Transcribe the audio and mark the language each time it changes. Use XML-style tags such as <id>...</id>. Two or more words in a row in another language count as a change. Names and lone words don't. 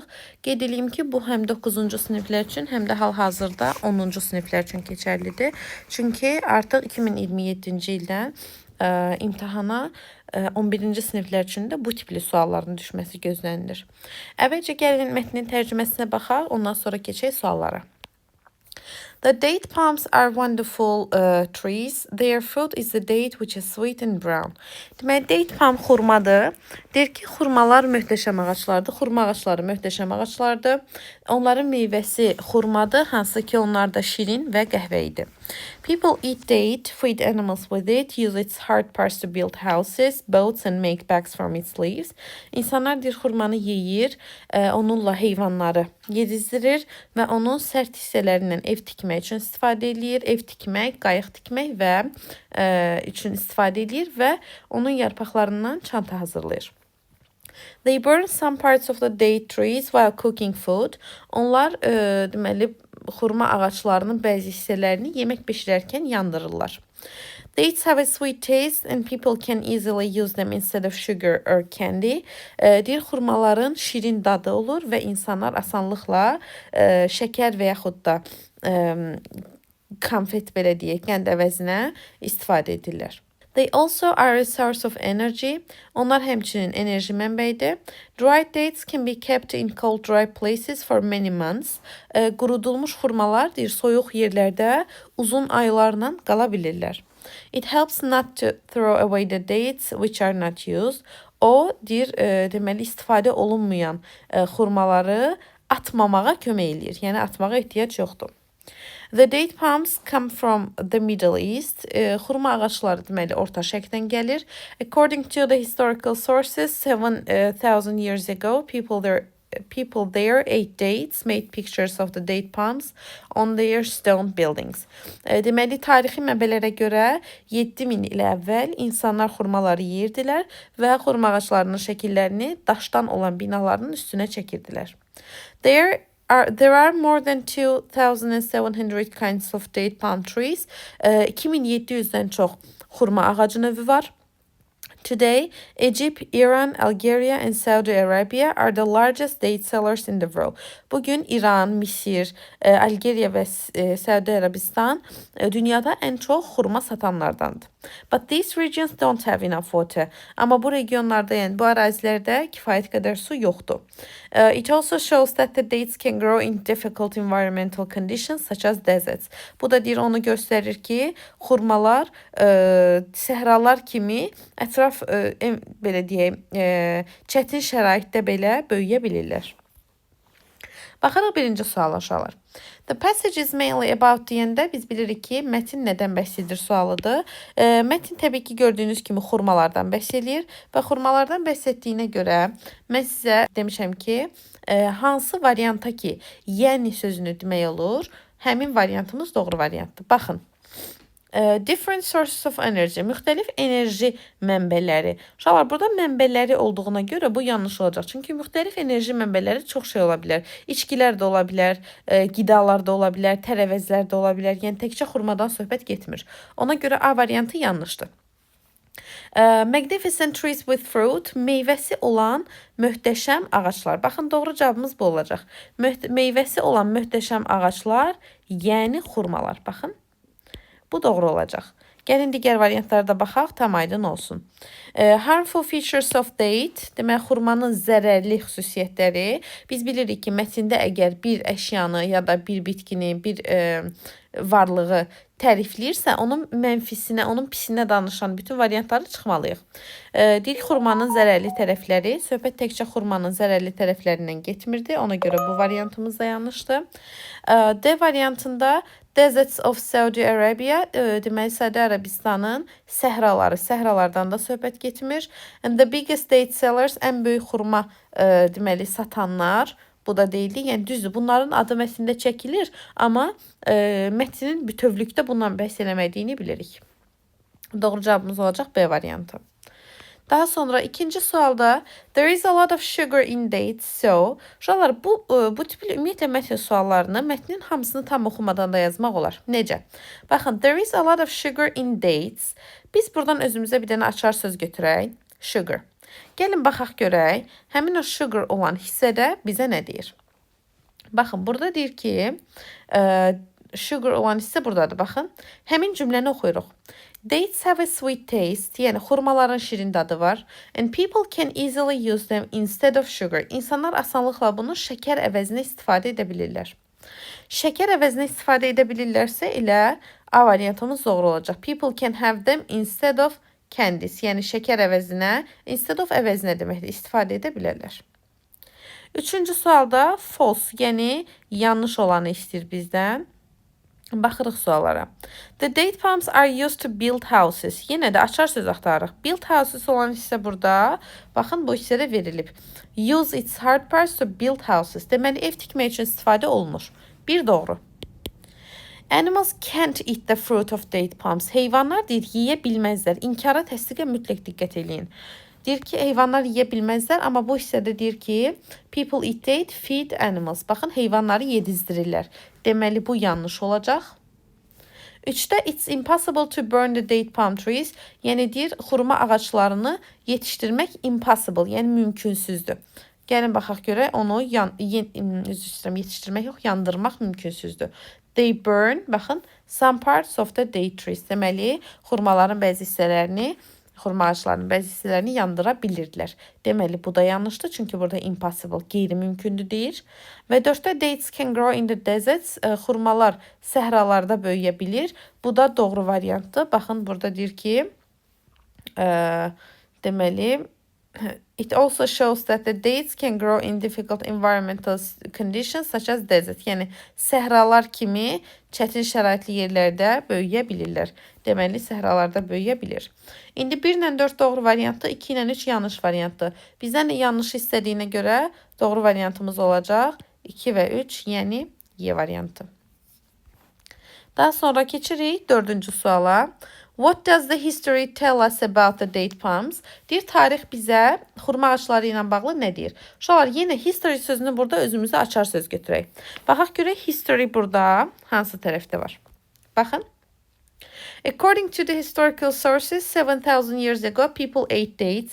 <az>Qeyd edeyim ki, bu həm 9-cu siniflər üçün, həm də hal-hazırda 10-cu siniflər üçün keçərlidir. Çünki artıq 2027-ci ildən imtahana 11-ci siniflər üçün də bu tipli sualların düşməsi gözlənilir. Əvvəlcə gəlin mətnin tərcüməsinə baxaq, ondan sonra keçək suallara.</az> <en>The date palms are wonderful trees. Their fruit is the date which is sweet and brown.</en> <az>Deməli,</az> <en>date palm</en> <az>xurmadır. Deyir ki, xurmalar möhtəşəm ağaclardır. Xurma ağacları möhtəşəm ağaclardır. Onların meyvəsi xurmadır, hansı ki onlar da şirin və qəhvəyidir.</az> <en>People eat date, feed animals with it, use its hard parts to build houses, boats and make bags from its leaves.</en> <az>İnsanlar deyir xurmanı yeyir, onunla heyvanları yedizdirir və onun sərt hissələrindən ev tikmək üçün istifadə edir, ev tikmək, qayıq tikmək və üçün istifadə edir və onun yarpaqlarından çanta hazırlayır.</az> <en>They burn some parts of the date trees while cooking food.</en> <az>Onlar deməli xurma ağaclarının bəzi hissələrini yemək bişirərkən yandırırlar.</az> <en>Dates have a sweet taste and people can easily use them instead of sugar or candy.</en> <az>Deyir, xurmaların şirin dadı olur və insanlar asanlıqla şəkər və yaxud da konfet belə deyək, qənd əvəzinə istifadə edirlər.</az> <en>They also are a source of energy.</en> <az>Onlar həmçinin enerji mənbəyidir.</az> <en>Dried dates can be kept in cold, dry places for many months.</en> <az>Qurudulmuş xurmalar deyir, soyuq yerlərdə uzun aylarla qala bilirlər. It helps not to throw away the dates which are not used. O deyir, deməli istifadə olunmayan xurmaları atmamağa kömək eləyir. Yəni atmağa ehtiyac yoxdur.</az> <en>The date palms come from the Middle East.</en> <az>Xurma ağacları deməli Orta Şərqdən gəlir.</az> <en>According to the historical sources, 7,000 years ago, people there ate dates, made pictures of the date palms on their stone buildings.</en> <az>Deməli, tarixi mənbələrə görə 7000 il əvvəl insanlar xurmaları yeyirdilər və xurma ağaclarının şəkillərini daşdan olan binaların üstünə çəkirdilər.</az> <en>There are more than 2,700 kinds of date palm trees.</en> <az>2700-dən çox xurma ağacı növü var.</az> <en>Today, Egypt, Iran, Algeria and Saudi Arabia are the largest date sellers in the world.</en> <az>Bugün İran, Misir, Algeriya və Saudi Arabistan dünyada ən çox xurma satanlardandır.</az> <en>But these regions don't have enough water.</en> <az>Amma bu regionlarda, yəni bu ərazilərdə kifayət qədər su yoxdur.</az> <en>It also shows that the dates can grow in difficult environmental conditions such as deserts.</en> <az>Bu da deyir, onu göstərir ki, xurmalar səhralar kimi ətraf belə deyək, çətin şəraitdə belə böyüyə bilirlər. Baxarıq birinci suala uşaqlar.</az> <en>The passage is mainly about</en> <az>deyəndə biz bilirik ki, mətin nədən bəhs edir sualıdır. Mətin təbii ki, gördüyünüz kimi xurmalardan bəhs edir və xurmalardan bəhs etdiyinə görə mən sizə demişəm ki, hansı varianta ki, yəni sözünü demək olur, həmin variantımız doğru variantdır. Baxın.</az> <en>Different sources of energy,</en> <az>müxtəlif enerji mənbələri. Uşaqlar, burada mənbələri olduğuna görə bu yanlış olacaq. Çünki müxtəlif enerji mənbələri çox şey ola bilər. İçkilər də ola bilər, qidalar da ola bilər, tərəvəzlər də ola bilər. Yəni, təkcə xurmadan söhbət getmir. Ona görə A variantı yanlışdır.</az> <en>Magnificent trees with fruit,</en> <az>meyvəsi olan möhtəşəm ağaclar. Baxın, doğru cavabımız bu olacaq. Meyvəsi olan möhtəşəm ağaclar, yəni xurmalar. Baxın. Bu doğru olacaq. Gəlin digər variantlara da baxaq, tam aydın olsun.</az> <en>Harmful features of date,</en> <az>demək xurmanın zərərli xüsusiyyətləri. Biz bilirik ki, mətndə əgər bir əşyanı ya da bir bitkini, bir varlığı tərifləyirsə, onun mənfisinə, onun pisinə danışan bütün variantları çıxmalıyıq. Deyir, xurmanın zərərli tərəfləri, söhbət təkcə xurmanın zərərli tərəflərindən getmirdi. Ona görə bu variantımız da yanlışdır.</az> <en>D variantında Deserts of Saudi Arabia,</en> <az>deməli, Saudi Arabistanın səhraları, səhralardan da söhbət getmir.</az> <en>And the biggest date sellers,</en> <az>ən böyük xurma deməli, satanlar, bu da deyildi. Yəni, düzdür, bunların adı mətndə çəkilir, amma mətnin bütövlükdə bundan bəhs eləmədiyini bilirik. Doğru cavabımız olacaq B variantı. Daha sonra ikinci sualda</az> <en>there is a lot of sugar in dates,</en> <az>so uşaqlar bu tipli ümumiyyətlə mətn suallarını mətnin hamısını tam oxumadan da yazmaq olar. Necə? Baxın,</az> <en>there is a lot of sugar in dates.</en> <az>Biz buradan özümüzə bir dənə açar söz götürək. Sugar. Gəlin baxaq görək, həmin o sugar olan hissədə bizə nə deyir? Baxın, burada deyir ki, sugar olan hissə buradadır. Baxın, həmin cümləni oxuyuruq.</az> <en>Dates have a sweet taste,</en> <az>yəni xurmaların şirin dadı var.</az> <en>And people can easily use them instead of sugar.</en> <az>İnsanlar asanlıqla bunu şəkər əvəzinə istifadə edə bilirlər. Şəkər əvəzinə istifadə edə bilirlərsə elə A variantımız doğru olacaq.</az> <en>People can have them instead of candies.</en> <az>Yəni şəkər əvəzinə,</az> <en>instead of</en> <az>əvəzinə deməkdir, istifadə edə bilərlər. Üçüncü sualda false, yəni yanlış olanı istəyir bizdən. Baxırıq suallara.</az> <en>The date palms are used to build houses.</en> <az>Yenə də açar söz axtarırıq.</az> <en>Build houses</en> <az>olan hissə burada. Baxın, bu hissədə verilib.</az> <en>Use its hard parts to build houses.</en> <az>Deməli, ev tikmək üçün istifadə olunur. Bir doğru. Animals can't eat the fruit of date palms. Heyvanlar deyir, yeyə bilməzlər. İnkara, təsdiqə mütləq diqqət eləyin. Deyir ki, heyvanlar yeyə bilməzlər, amma bu hissədə deyir ki,</az> <en>people eat date, feed animals.</en> <az>Baxın, heyvanları yedizdirirlər. Deməli, bu yanlış olacaq.</az> <en>3-də it's impossible to burn the date palm trees.</en> <az>Yəni deyir, xurma ağaclarını yetişdirmək impossible, yəni mümkünsüzdür. Gəlin baxaq görək, onu yetişdirmək yox, yandırmaq mümkünsüzdür.</az> <en>They burn, baxın, some parts of the date trees.</en> <az>Deməli, xurmaların bəzi hissələrini, xurma ağaclarının bəzi hissələrini yandıra bilirdilər. Deməli, bu da yanlışdır, çünki burada impossible, qeyri-mümkündür deyir. Və 4-də</az> <en>dates can grow in the deserts.</en> <az>Xurmalar səhralarda böyüyə bilir. Bu da doğru variantdır. Baxın, burada deyir ki, deməli,</az> <en>it also shows that the dates can grow in difficult environmental conditions such as desert.</en> <az>Yəni, səhralar kimi çətin şəraitli yerlərdə böyüyə bilirlər. Deməli, səhralarda böyüyə bilir. İndi 1 ilə 4 doğru variantdır, 2 ilə 3 yanlış variantdır. Bizdən yanlış istədiyinə görə doğru variantımız olacaq 2 və 3, yəni Y variantı. Daha sonra keçirik 4-cü suala.</az> <en>What does the history tell us about the date palms?</en> <az>Deyir, tarix bizə xurma ağacları ilə bağlı nə deyir? Uşaqlar, yenə history sözünü burada özümüzə açar söz götürək. Baxaq görək, history burada hansı tərəfdə var? Baxın.</az> <en>According to the historical sources, 7,000 years ago, people ate dates.</en>